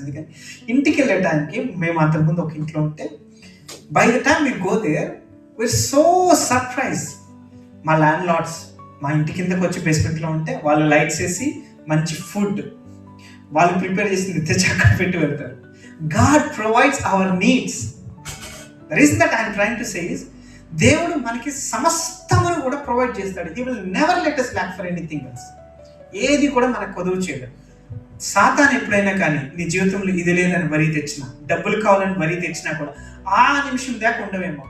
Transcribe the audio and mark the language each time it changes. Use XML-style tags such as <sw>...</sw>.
<te>ఎందుకని ఇంటికి వెళ్ళే టైంకి మేము అంతకుముందు ఒక ఇంట్లో ఉంటే,</te> <en>By the time we go there we're so surprise.</en> <te>మా ల్యాండ్ లార్డ్స్ మా ఇంటి కిందకి వచ్చి బేస్మెంట్లో ఉంటే వాళ్ళు లైట్స్ వేసి మంచి ఫుడ్ వాళ్ళు ప్రిపేర్ చేసింది తెచ్చి అక్కడ పెట్టి వెళ్తారు.</te> <en>God provides our needs. The reason that I am trying to say is,</en> <te>దేవుడు మనకి సమస్తమును కూడా ప్రొవైడ్ చేస్తాడు.</te> <en>He will never let us lack for anything else.</en> <te>ఏది కూడా మనకు కొదువు చేయడు. సాతాను ఎప్పుడైనా కానీ నీ జీవితంలో ఇది లేదని వరి తెచ్చినా, డబ్బులు కావాలని వరి తెచ్చినా కూడా ఆ నిమిషం దాకా ఉండవేమో.</te>